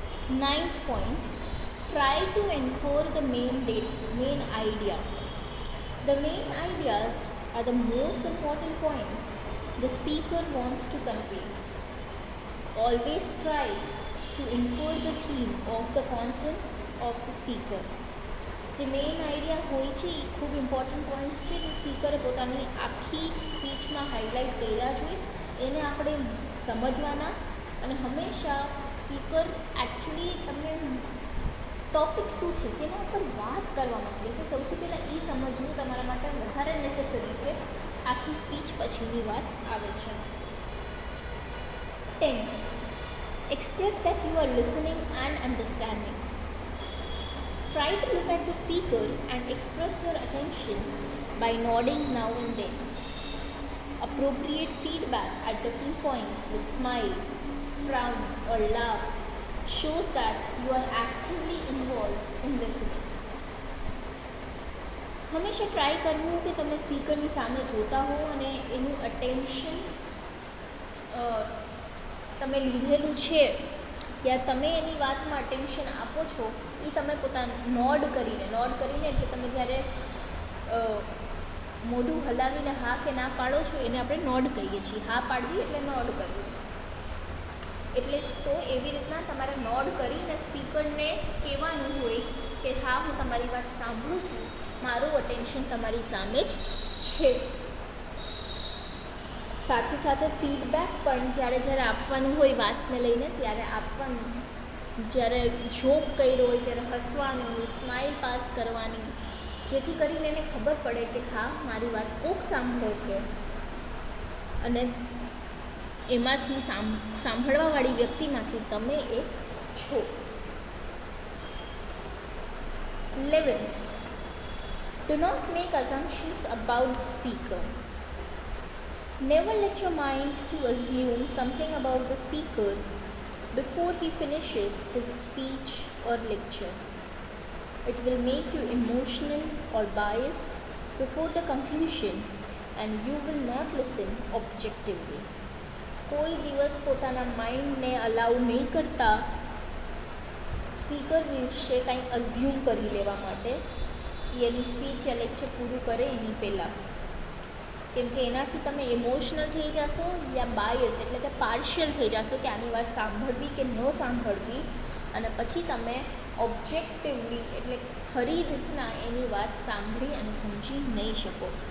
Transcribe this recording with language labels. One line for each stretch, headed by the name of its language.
English: Ninth point, try to enforce the main idea. The main ideas are the most important points the speaker wants to convey. Always try to enforce the theme of the contents of the speaker.
Gujarati: જે main idea હોય છે એ ખૂબ important points છે જે સ્પીકરે પોતાની આખી સ્પીચમાં highlight કર્યા જોઈએ, એને આપણે સમજવાના. અને હંમેશા સ્પીકર એકચ્યુઅલી તમને ટૉપિક શું છે, શેના ઉપર વાત કરવા માગે છે, સૌથી પહેલાં એ સમજવું તમારા માટે વધારે નેસેસરી છે. આખી સ્પીચ પછીની વાત આવે છે.
English: 10th, express that you are listening and understanding. Try to look at the speaker and express your attention by nodding now and then. Appropriate feedback at different points with smile, frown or laugh shows that you are actively involved in listening.
Gujarati: હંમેશા try કરવું કે તમે સ્પીકરની સામે જોતા હો અને એનું attention તમે લીધેલું છે યા તમે એની વાતમાં અટેન્શન આપો છો, એ તમે પોતાનું નોડ કરીને એટલે તમે જ્યારે મોઢું હલાવીને હા કે ના પાડો છો એને આપણે નોડ કહીએ છીએ. હા પાડવી એટલે નોડ કરવું. એટલે તો એવી રીતના તમારે નોડ કરીને સ્પીકરને કહેવાનું હોય કે હા, હું તમારી વાત સાંભળું છું, મારું અટેન્શન તમારી સામે જ છે. સાથે સાથે ફીડબેક પણ જ્યારે આપવાનું હોય વાતને લઈને ત્યારે આપવાનું. જ્યારે જોક કર્યો હોય ત્યારે હસવાનું, સ્માઇલ પાસ કરવાની, જેથી કરીને એને ખબર પડે કે હા, મારી વાત કોક સાંભળે છે અને એમાંથી સાંભળવાવાળી વ્યક્તિમાંથી તમે એક છો.
English: 11th, do not make assumptions about the speaker. Never let your mind to assume something about the speaker before he finishes his speech or lecture. It will make you emotional or biased before the conclusion and you will not listen objectively.
Gujarati: કોઈ દિવસ પોતાના માઇન્ડને અલાઉ નહીં કરતા speaker વિશે કંઈ assume કરી લેવા માટે એની સ્પીચ યા લેક્ચર પૂરું કરે એની પહેલાં. કેમ કે એનાથી તમે ઇમોશનલ થઈ જશો યા બાયસ એટલે કે પાર્શિયલ થઈ જશો કે આની વાત સાંભળવી કે ન સાંભળવી, અને પછી તમે ઓબ્જેક્ટિવલી એટલે ખરી રીતના એની વાત સાંભળી અને સમજી નહીં શકો.